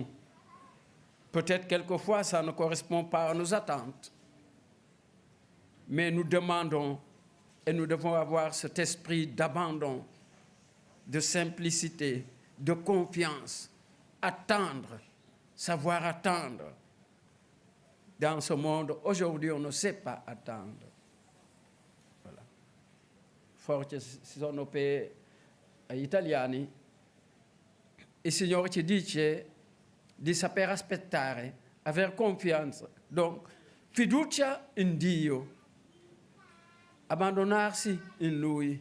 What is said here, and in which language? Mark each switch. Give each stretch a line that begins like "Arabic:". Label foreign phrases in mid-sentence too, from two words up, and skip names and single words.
French: Peut-être quelquefois ça ne correspond pas à nos attentes, mais nous demandons et nous devons avoir cet esprit d'abandon, de simplicité, de confiance, attendre, savoir attendre. Dans ce monde, aujourd'hui, on ne sait pas attendre. Voilà.
Italian: Forse sono per gli italiani, il Signore ci dice di saper aspettare, aver confianza. Donc, fiducia in Dio, abbandonarsi in Lui.